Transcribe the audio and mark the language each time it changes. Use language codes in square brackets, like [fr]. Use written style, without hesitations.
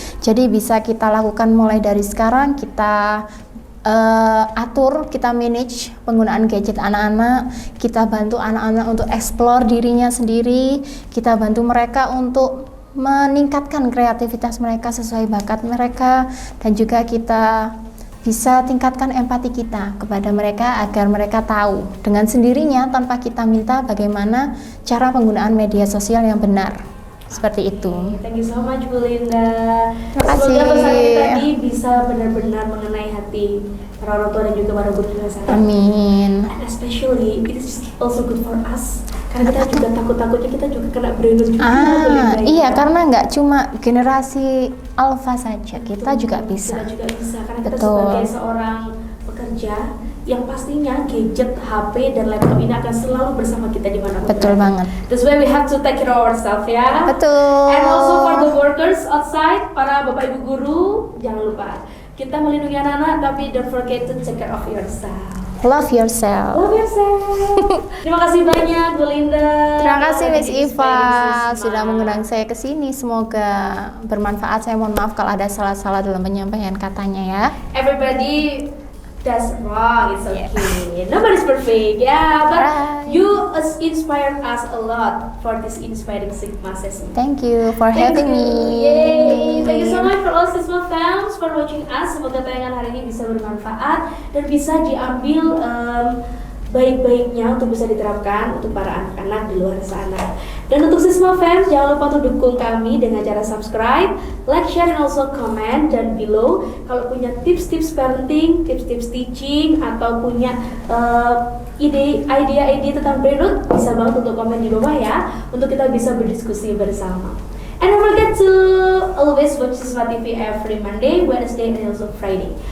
[id] Jadi bisa kita lakukan mulai dari sekarang, kita atur, kita manage penggunaan gadget anak-anak, kita bantu anak-anak untuk explore dirinya sendiri, kita bantu mereka untuk meningkatkan kreativitas mereka sesuai bakat mereka, dan juga kita bisa tingkatkan empati kita kepada mereka agar mereka tahu dengan sendirinya tanpa kita minta bagaimana cara penggunaan media sosial yang benar. Seperti itu. [en] Thank you so much, Bu Linda. [id] Terima kasih. Semoga pesan kita tadi bisa benar-benar mengenai hati para orang tua dan juga para guru di luar sana. Amin. [en] And especially it is also good for us. [id] Karena kita juga takut-takutnya kita juga kena brain rot juga. Bu Linda, Iya, karena nggak cuma generasi alpha saja, kita juga bisa. Kita juga bisa karena kita Betul. sebagai seorang pekerja yang pastinya gadget, HP, dan laptop ini akan selalu bersama kita di mana-mana. Betul banget. [en] That's why we have to take care of ourselves ya. [id] Betul. [en] And also for the workers outside, [id] para bapak ibu guru, jangan lupa kita melindungi anak-anak, tapi [en] don't forget to take care of yourself. Love yourself. Love yourself. [id] Terima kasih banyak, Bu Linda. Terima kasih Miss Dari Iva [en] Inspiring [id] sudah Sisma. mengundang saya ke sini. Semoga bermanfaat. Saya mohon maaf kalau ada salah-salah dalam penyampaian katanya ya. [en] Everybody does wrong, it's okay. Nobody's perfect, yeah. But Right. you inspired us a lot for this inspiring Sigma session. Thank you for Thank having you. me. Yay. Thank you so much for all Sisma fans for watching us. [id] Semoga tayangan hari ini bisa bermanfaat dan bisa diambil baik-baiknya untuk bisa diterapkan untuk para anak-anak di luar sana. Dan untuk Sisma fans, jangan lupa untuk dukung kami dengan cara subscribe, like, share, [en] and also comment. [id] Dan below, kalau punya tips-tips parenting, tips-tips teaching, atau punya ide tentang brain rot, bisa banget untuk komen di bawah ya, untuk kita bisa berdiskusi bersama. [en] And don't forget to always watch Sisma TV every Monday, Wednesday, and also Friday.